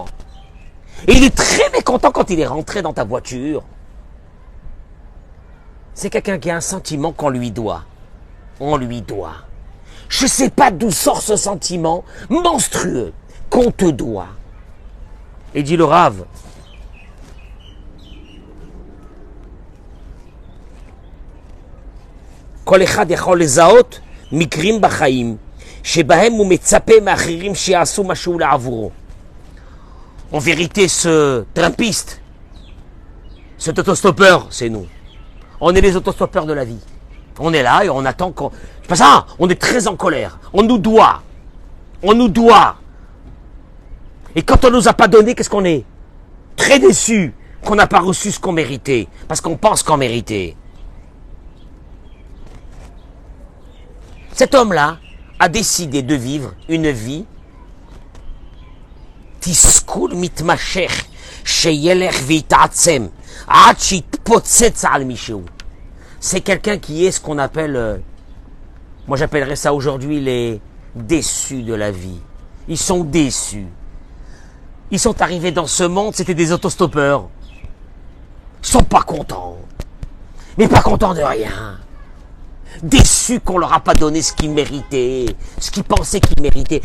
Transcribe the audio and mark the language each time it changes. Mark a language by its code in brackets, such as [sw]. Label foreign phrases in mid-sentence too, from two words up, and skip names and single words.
[fr] Et il est très mécontent quand il est rentré dans ta voiture. C'est quelqu'un qui a un sentiment qu'on lui doit. On lui doit. Je ne sais pas d'où sort ce sentiment monstrueux qu'on te doit. Et dit le Rav, [he] כל אחד יכול לזהות מקרים בחיים שבהם הוא מצפה מאחרים שיעשו משהו לעבורו. [fr] En vérité, ce trampiste, cet autostoppeur, c'est nous. On est les autostoppeurs de la vie. On est là et on attend qu'on... C'est pas ça, on est très en colère. On nous doit. On nous doit. Et quand on nous a pas donné, qu'est-ce qu'on est? Très déçu qu'on n'a pas reçu ce qu'on méritait. Parce qu'on pense qu'on méritait. Cet homme-là a décidé de vivre une vie [he] תסכול מתמשך שילך ויתעצם עד שיתפוצץ על מישהו. [fr] C'est quelqu'un qui est ce qu'on appelle, moi j'appellerais ça aujourd'hui les déçus de la vie. Ils sont déçus. Ils sont arrivés dans ce monde, c'était des autostoppeurs. Ils sont pas contents. Mais pas contents de rien. Déçus qu'on leur a pas donné ce qu'ils méritaient, ce qu'ils pensaient qu'ils méritaient.